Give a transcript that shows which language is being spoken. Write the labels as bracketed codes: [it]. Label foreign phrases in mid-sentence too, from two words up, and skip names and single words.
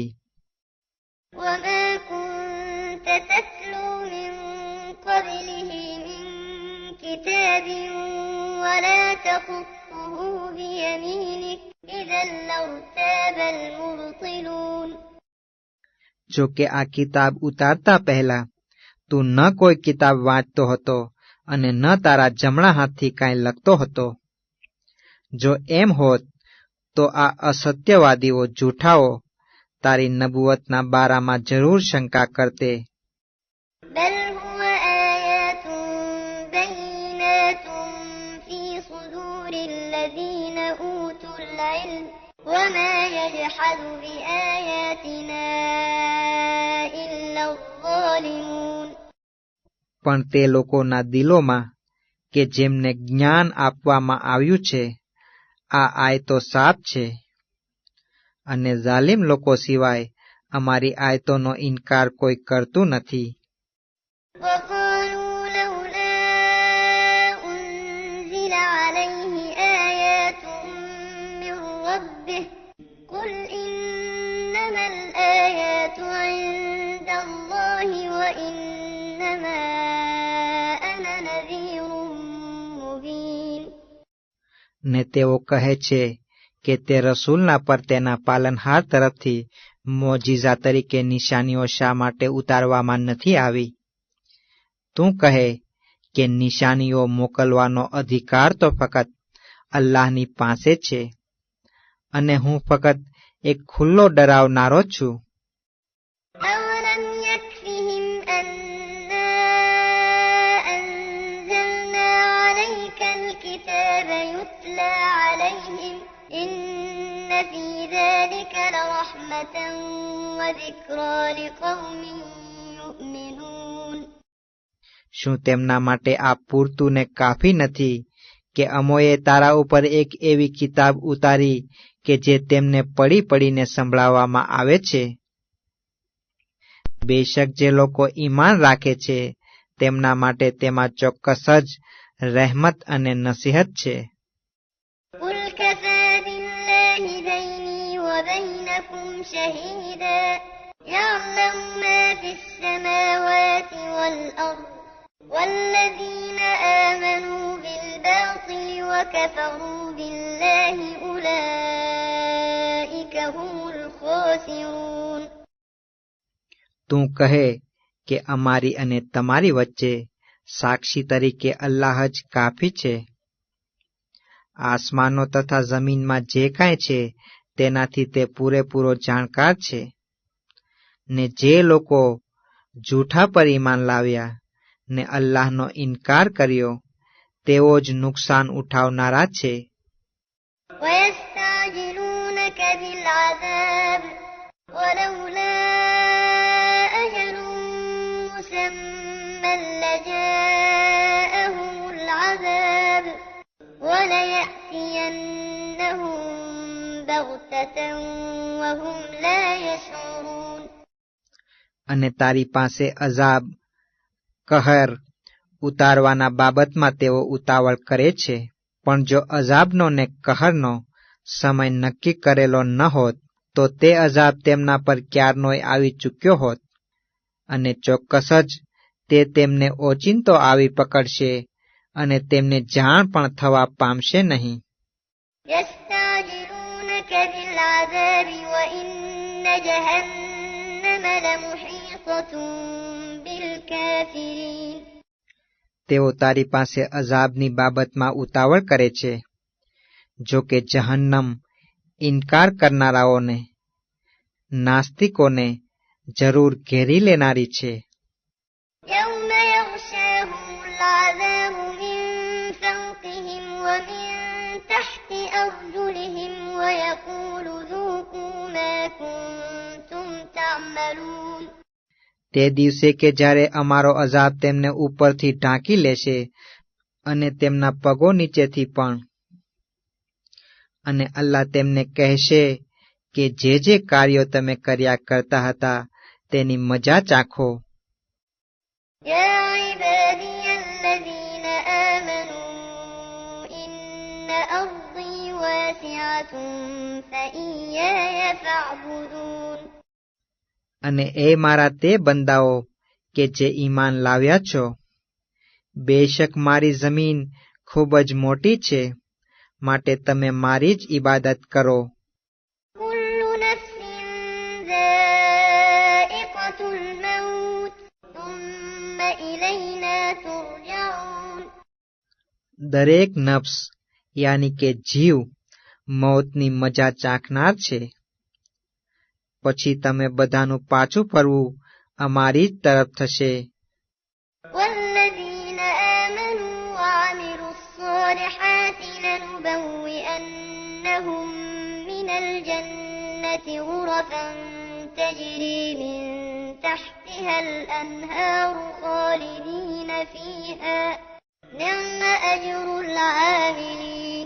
[ar] وما كنت تتلو من قبله من كتاب ولا تخطه بيمينك إذا لارتاب المبطلون. [gu] જો કે આ કિતાબ ઉતારતા પહેલા તું ન કોઈ કિતાબ વાંચતો હતો અને ન તારા જમણા હાથથી કાંઈ લખતો હતો. જો એમ હોત તો આ અસત્યવાદીઓ જૂઠાઓ તારી નબુવતના બારામાં જરૂર શંકા કરતે. [ar] بل هو آيات بينات في صدور الذين أوتوا العلم وما يجحد بآياتنا إلا الظالمون. [gu] પણ તે લોકોના દિલોમાં કે જેમને જ્ઞાન આપવામાં આવ્યું છે, આ આયતો સાફ છે, અને ઝાલિમ લોકો સિવાય અમારી આયતોનો ઇનકાર કોઈ કરતું નથી. [ar] وقالوا لولا أنزل عليه آيات من ربه قل إنما الآيات عند الله وإنما أنا نذير مبين. [gu] ને તેઓ કહે છે કે તે રસૂલના પર તેના પાલનહાર તરફથી મોજીઝા તરીકે નિશાનીઓ શા માટે ઉતારવામાં નથી આવી. તું કહે કે નિશાનીઓ મોકલવાનો અધિકાર તો ફક્ત અલ્લાહની પાસે છે, અને હું ફક્ત એક ખુલ્લો ડરાવનારો છું. [ar] أولم يكفهم أنا أنزلنا عليك الكتاب يتلى عليهم إن في ذلك لرحمة وذكرى لقوم يؤمنون. [gu] શું તેમના માટે આ પૂરતું ને કાફી નથી કે અમોએ તારા ઉપર એક એવી કિતાબ ઉતારી કે જે તેમને પડી પડીને સંભળાવવામાં આવે છે? બેશક જે લોકો ઈમાન રાખે છે તેમના માટે તેમાં ચોક્કસ જ રહેમત અને નસીહત છે. [ar] قل كفى بالله بيني وبينكم شهيدا يعلم ما في السماوات والأرض والذين آمنوا بالباطل وكفروا بالله أولئك هم الخاسرون. [gu] તું કહે કે અમારી અને તમારી વચ્ચે સાક્ષી તરીકે અલ્લાહ જ કાફી છે. આસમાનો તથા જમીનમાં જે કાંઈ છે તેનાથી તે પૂરેપૂરો જાણકાર છે. ને જે લોકો જૂઠા પર ઈમાન લાવ્યા ને અલ્લાહનો ઇનકાર કર્યો તેઓ જ નુકસાન ઉઠાવનારા છે. [ar] ويستعجلونك بالعذاب ولولا أجل مسمى لجاءهم العذاب وليأتينهم بغتة وهم لا يشعرون. [gu] અને તારી પાસે અઝાબ કહર ઉતારવાના બાબતમાં તેઓ ઉતાવળ કરે છે, પણ જો અઝાબનો ને કહરનો સમય નક્કી કરેલો ન હોત તો તે અઝાબ તેમના પર ક્યારનોય આવી ચૂક્યો હોત, અને ચોક્કસ જ તે તેમને ઓચિંતો આવી પકડશે અને તેમને જાણ પણ થવા પામશે નહીં. [ar] يستعجلونك بالعذاب وإن جهنم لمحيطة بالكافرين. [gu] તેઓ તારી પાસે અઝાબની બાબતમાં ઉતાવળ કરે છે, જો કે જહન્નમ ઇનકાર કરનારાઓને, નાસ્તિકોને જરૂર ઘેરી લેનારી છે. [ar] يوم يغشاهم العذاب من فوقهم ومن تحت أرجلهم ويقول ذوقوا ما كنتم تعملون. [gu] તે દિવસે કે જ્યારે અમારો અઝાબ તેમને ઉપરથી ઢાંકી લેશે અને તેમના પગો નીચેથી પણ, અને અલ્લાહ તેમને કહેશે કે જે કાર્યો તમે કર્યા કરતા હતા તેની મજા ચાખો. [ar] يا عبادي الذين آمنوا إن أرضي واسعة فإياي فاعبدون. [gu] અને એ મારા તે બંદાઓ કે જે ઈમાન લાવ્યા છો, બેશક મારી જમીન ખૂબ જ મોટી છે, માટે તમે મારી જ ઇબાદત કરો. [ar] كل نفس ذائقة الموت ثم إلينا ترجعون. [gu] દરેક નફ્સ યાની કે જીવ મોતની મજા ચાખનાર છે, પછી તમે બધાનું પાછું ફરવું અમારી જ તરફ થશે. [ar] والذين آمنوا وعملوا الصالحات لنبوئنهم من الجنة غرفا تجري من تحتها الأنهار خالدين فيها نعم أجر العاملين.